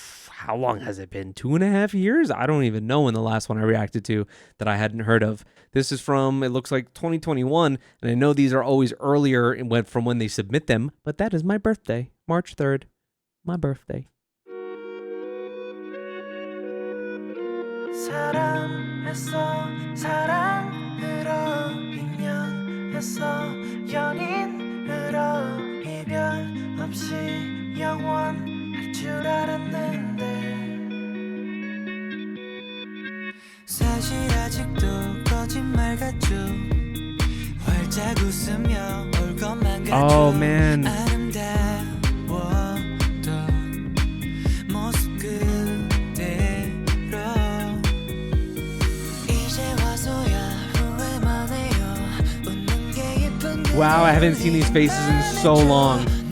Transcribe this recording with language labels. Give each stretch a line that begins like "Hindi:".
English: how long has it been? 2.5 years? I don't even know when the last one I reacted to that I hadn't heard of. This is from, it looks like 2021, and I know these are always earlier from when they submit them, but that is my birthday, March 3rd, my birthday.
Korean: 사랑했어 사랑으로 인연했어 연인으로 이별 없이 영원할 줄 알았는데 사실 아직도 거짓말 같죠 활짝 웃으며 올 것만 같죠
English: Oh man.
Korean: 아름다웠던 모습 그대로 이제 와서야 후회만 해요 웃는 게 예쁜
English: Wow, I haven't seen these faces in so long.